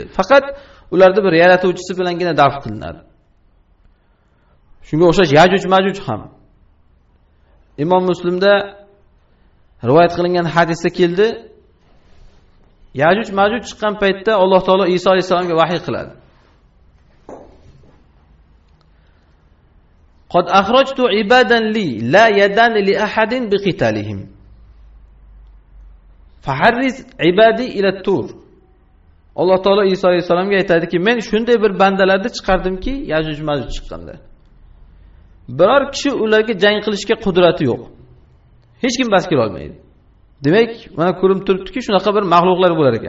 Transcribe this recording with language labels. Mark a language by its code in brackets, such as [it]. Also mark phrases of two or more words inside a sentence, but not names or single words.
[uz] Faqat ularda bir yaratuvchisi bilangina daf qilinadi. Shunga o'xshash Yajuj Majuj ham. Imom Muslimda rivoyat qilingan hadisda keldi. Yajuj Majuj chiqqan paytda Alloh taolo Iso alayhisolamga vahiy qiladi. [ar] قد أخرجت عبادا لي لا يدان لأحد بقتالهم. فحرز عبادي إلى الطور. [uz] Alloh taolo Iso alayhisolamga aytadiki, men shunday bir bandalarni chiqardimki, Yajuj Majuj chiqqanda. Biror kishi ularga jang qilishga qudrati yo'q. Hech kim bas kela olmaydi. Demak, mana ko'rinib turibdiki, shunaqa bir maxluqlar bo'lar ekan.